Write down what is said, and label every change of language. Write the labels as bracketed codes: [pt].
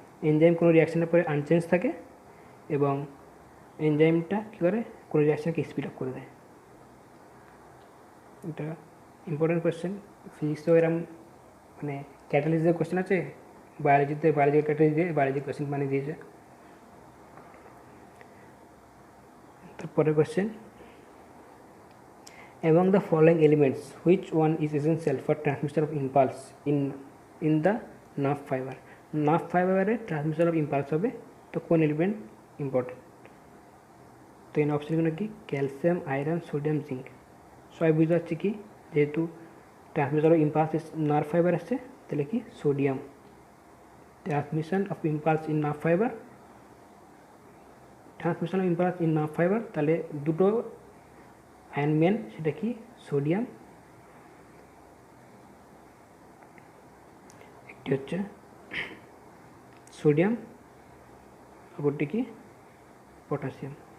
[bn] Enzyme কোনো রিয়াকশানের পরে unchange থাকে, এবং এনজাইমটা কী করে কোনো রিয়াকশানকে স্পিড আপ করে দেয়। এটা ইম্পর্টেন্ট কোয়েশ্চেন, ফিজিক্সেও এরম মানে ক্যাটালিস্টের কোয়েশ্চেন আছে, বায়োলজিতে বায়োলজিক্যাল ক্যাটালিস্ট দিয়ে বায়োলজি কোয়েশ্চেন বানিয়ে দিয়েছে। তারপরে question, [en] among the following elements which one is essential for transmission of impulse in the nerve fiber? nerve fiber transmission of impulse [bn] হবে, তো কোন এলিমেন্ট ইম্পর্টেন্ট? তো এখানে অপশানগুলো কি ক্যালসিয়াম, আয়রন, সোডিয়াম, জিঙ্ক। সবাই বুঝতে পারছি কি যেহেতু [en] transmission of impulse nerve fibre [bn] আসছে তাহলে কি sodium. [en] transmission of impulse in nerve fibre, [bn] transmission of impulse in nerve fibre, তাহলে দুটো আয়ন মেন, সেটা কি সোডিয়াম, একটি হচ্ছে সোডিয়াম, অপরটি কি পটাশিয়াম।